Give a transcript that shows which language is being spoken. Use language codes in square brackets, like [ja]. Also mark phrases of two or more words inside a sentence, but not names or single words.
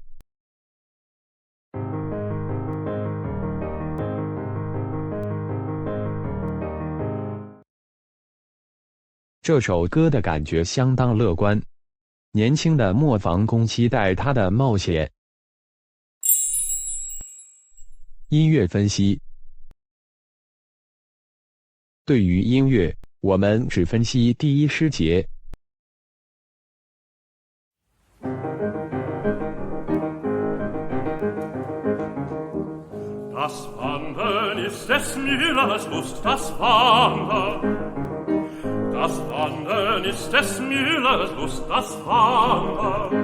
[zh] 这首歌的感觉相当乐观，年轻的磨坊工期待他的冒险。音乐分析。对于音乐，我们只分析第一诗节。 [de] Das Wandern ist des Müllers Lust, das Wandern. Das Wandern ist des Müllers Lust, das Wandern.